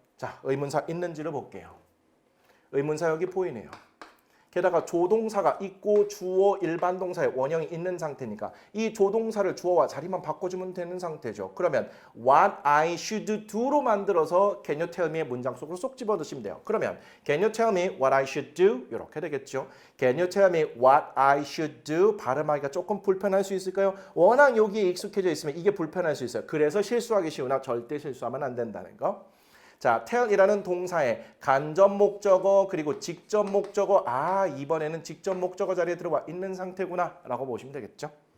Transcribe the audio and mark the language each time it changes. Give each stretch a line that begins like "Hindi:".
Korean: 자, 의문사 있는지를 볼게요. 의문사 여기 보이네요. 게다가 조동사가 있고 주어 일반 동사의 원형이 있는 상태니까 이 조동사를 주어와 자리만 바꿔주면 되는 상태죠. 그러면
English: what I should do
Korean: 로 만들어서
English: can you tell me
Korean: 의 문장 속으로 쏙 집어넣으시면 돼요. 그러면
English: can you tell me what I should do?
Korean: 이렇게 되겠죠.
English: Can you tell me what I should do?
Korean: 발음하기가 조금 불편할 수 있을까요? 워낙 여기에 익숙해져 있으면 이게 불편할 수 있어요. 그래서 실수하기 쉬우나 절대 실수하면 안 된다는 거. 자, tell이라는 동사의 간접 목적어 그리고 직접 목적어 이번에는 직접 목적어 자리에 들어와 있는 상태구나 라고 보시면 되겠죠.